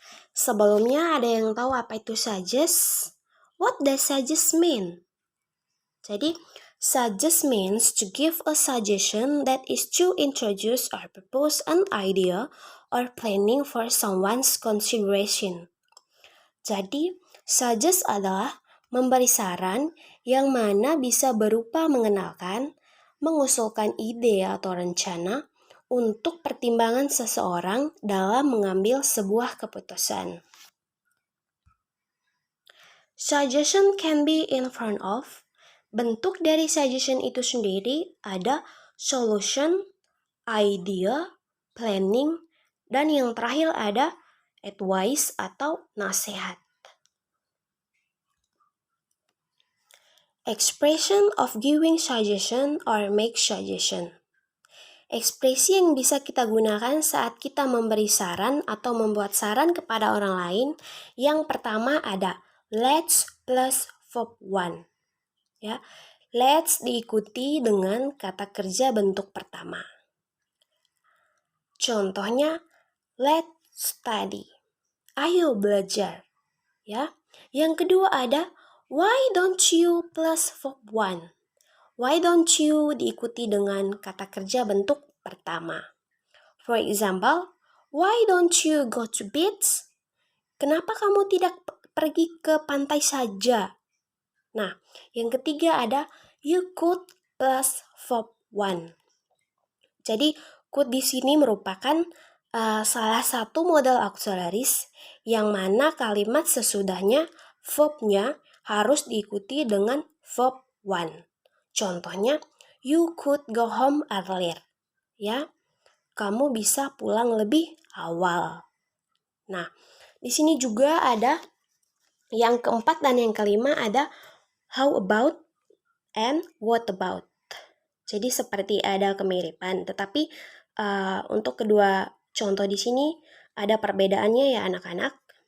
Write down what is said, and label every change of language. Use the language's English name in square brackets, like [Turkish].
[Indonesian] Sebelumnya ada yang tahu apa itu suggest? [English] What does suggest mean? Jadi, suggest means to give a suggestion that is to introduce or propose an idea or planning for someone's consideration. [Indonesian] Jadi, suggest adalah memberi saran yang mana bisa berupa mengenalkan, mengusulkan ide atau rencana untuk pertimbangan seseorang dalam mengambil sebuah keputusan. [English] Suggestion can be in front of. [Indonesian] Bentuk dari suggestion itu sendiri ada solution, idea, planning, dan yang terakhir ada advice atau nasihat. [English] Expression of giving suggestion or make suggestion. [Indonesian] Ekspresi yang bisa kita gunakan saat kita memberi saran atau membuat saran kepada orang lain, yang pertama ada [English] let's plus verb one. [Indonesian] Ya, let's diikuti dengan kata kerja bentuk pertama. Contohnya, [English] let's study. [Indonesian] Ayo belajar. Ya. Yang kedua ada [English] why don't you plus verb one. Why don't you [Indonesian] diikuti dengan kata kerja bentuk pertama. [English] For example, why don't you go to beach? [Indonesian] Kenapa kamu tidak pergi ke pantai saja? Nah, yang ketiga ada [English] you could plus verb one. [Indonesian] Jadi, could di sini merupakan salah satu modal auxiliaries yang mana kalimat sesudahnya verbnya harus diikuti dengan verb one. [English] Contohnya, you could go home earlier. [Indonesian] Ya, kamu bisa pulang lebih awal. Nah, di sini juga ada yang keempat dan yang kelima ada [English] how about and what about. [Indonesian] Jadi seperti ada kemiripan, tetapi untuk kedua contoh di sini ada perbedaannya ya anak-anak.